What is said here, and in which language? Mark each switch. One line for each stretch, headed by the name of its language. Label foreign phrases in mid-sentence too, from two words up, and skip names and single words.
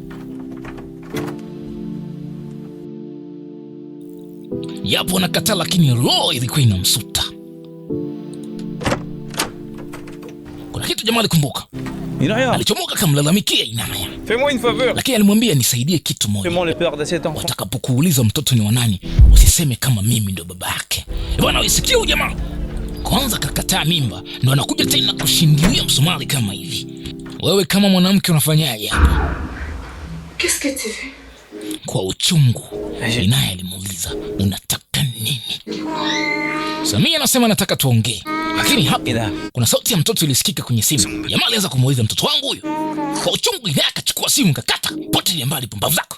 Swahili: Yapo anakataa, lakini roho ilikuwa inamsuta. Kuna kitu jamaa alikumbuka. Inaya. Alichomoka kamlalamikia Inaya.
French: Fais-moi une faveur.
Swahili: Lakini alimwambia nisaidie kitu moja.
French: Fais-moi le père de cet enfant.
Swahili: Watakapokuuliza mtoto ni wa nani, usiseme kama mimi ndo baba yake. Bwana usikie huyu jamaa. Kwanza kakataa mimba, ndo anakuja tena kushindilia msumali kama hivi. Wewe kama mwanamke unafanyaje hapa?
French: Qu'est-ce que tu veux?
Swahili: Kwa uchungu, Inaya alimuuliza, unataka nini? Samia anasema nataka tuongee. Lakini hapa kuna sauti ya mtoto ilisikika kwenye simu. Jamaa alianza kumuuliza mtoto wangu huyo. Kwa uchungu Inaya akachukua simu kakata. Potelea mbali pumbavu zako.